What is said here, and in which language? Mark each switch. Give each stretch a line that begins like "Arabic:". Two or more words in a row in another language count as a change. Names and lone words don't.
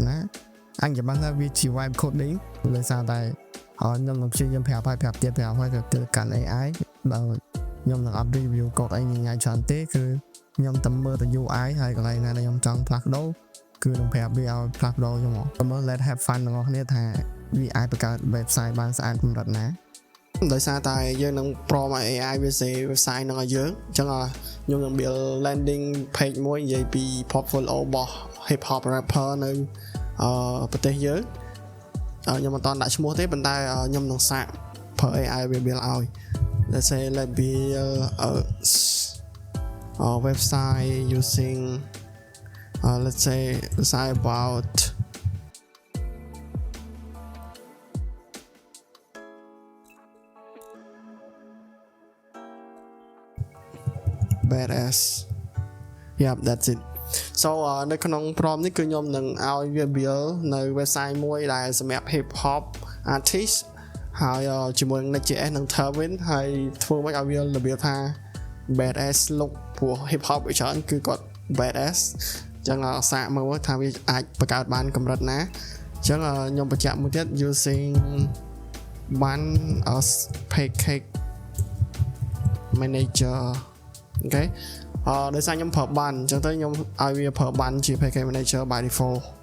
Khmer: ណាអញចាំបានថាវាជា
English: web coding
Khmer: ដោយសារតែខ្ញុំនឹងព្យាយាមប្រាប់ទៀតទៅកាន់ AI បើខ្ញុំនឹងអត់
English: review code
Khmer: អីញ៉ាំច្រើនទេគឺ ខ្ញុំតែមើលទៅ UI ហើយកន្លែងណាដែលខ្ញុំចង់ផ្លាស់ប្ដូរគឺនឹងប្រាប់វាឲ្យផ្លាស់ប្ដូរខ្ញុំមកមើល
English: let have fun
Khmer: ទាំងអស់គ្នាថាវាអាចបង្កើត website បានស្អាតកម្រិតណាដោយសារតែយើងនឹង
English: prompt AI
Khmer: វាសេ website នឹងឲ្យយើងអញ្ចឹងខ្ញុំនឹង
English: build landing page
Khmer: មួយនិយាយពី portfolio របស់
English: hip hop rapper
Khmer: នៅប្រទេសយើងខ្ញុំមិនតន់ដាក់ឈ្មោះទេប៉ុន្តែខ្ញុំនឹងសាកប្រើ AI វា build ឲ្យ
English: let's say let build a website using let's say website about badass yep that's it so
Khmer: នៅក្នុង prompt នេះគឺខ្ញុំ នឹងឲ្យវា build នៅ website មួយដែលសម្រាប់
English: hip hop artist
Khmer: ហើយជាមួយនឹង Next.js និង Tailwind ហើយធ្វើមកឲ្យវារបៀបថា
English: badass look
Khmer: ព្រោះ
English: hip hop
Khmer: វាច្រើនគឺគាត់ badass អញ្ចឹងសាកមើលថាវាអាចបង្កើតបានកម្រិតណាអញ្ចឹងខ្ញុំបញ្ជាក់មួយទៀត
English: using one package
Khmer: manager អូខេដោយសារខ្ញុំប្រើបានអញ្ចឹងទៅខ្ញុំឲ្យវាប្រើបានជា
English: package manager by default